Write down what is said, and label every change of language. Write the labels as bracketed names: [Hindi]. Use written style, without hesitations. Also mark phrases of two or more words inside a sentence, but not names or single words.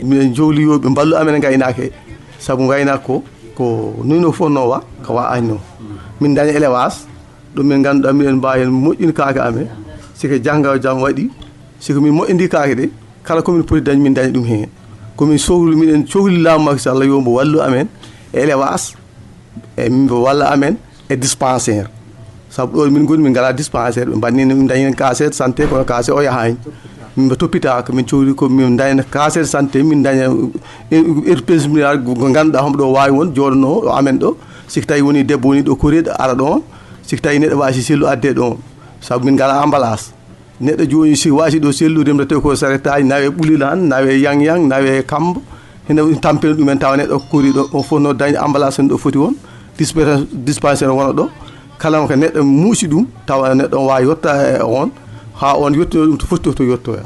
[Fula] minen johli yoɓe mballu amen e gaynaka he saabu gaynako ko nino fonnowa ko wa ayno min daña élevage ɗum min ganduɗa minen mbawi hen moƴƴini kaake amen siko jangga jaam waɗi siko min moƴƴidi kaake ɗe kala komin poti dañ min daña ɗum hen komin sohli minen cohli laamu Macky Sall yombo wallu amen e élevage e mimbo walla amen e dispensaire saabu ɗo min goni min ngala dispensaire ɓe mbannini min dañi [French] case de santé [Fula] kono case o yahani min toppitaka min cohli ko min daña [French] case de santé [Fula] min daña RPS ko ganduɗa homo ɗo wawi won joɗono ɗo amen ɗo siki tawi woni debbo woni ɗo koreɗo ara ɗon siki tawi neɗɗo wasi sellu adde ɗon saabu min ngala emballage neɗɗo joni si wasi ɗo sellu remdete ko saretaji nawe ɓulil han nawe yang nawe kambo hene tampina ɗumen tawa neɗɗo kori ɗo on fof no daña emballage en ɗo foti won dispensaire wona ɗo kala ko neɗɗo muusi ɗum tawa neɗɗo wawi yetta e on ha on yettino ɗum to foti to yettoyade